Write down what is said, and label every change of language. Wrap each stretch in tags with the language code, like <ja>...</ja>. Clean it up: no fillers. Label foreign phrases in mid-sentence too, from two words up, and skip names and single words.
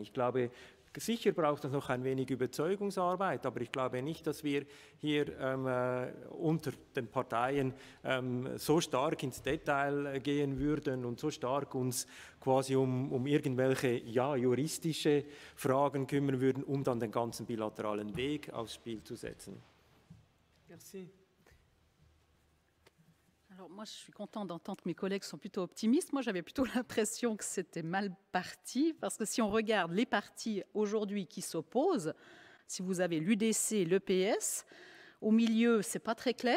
<de>Ich glaube, sicher braucht es noch ein wenig Überzeugungsarbeit, aber ich glaube nicht, dass wir hier unter den Parteien so stark ins Detail gehen würden und so stark uns quasi um irgendwelche juristische Fragen kümmern würden, um dann den ganzen bilateralen Weg aufs Spiel zu setzen.</de> <fr>Merci. Alors moi, je suis contente d'entendre que mes collègues sont plutôt optimistes. Moi, j'avais plutôt l'impression que c'était mal parti, parce que si on regarde les partis aujourd'hui qui s'opposent, si vous avez l'UDC, l'EPS, au milieu, c'est pas très clair.</fr>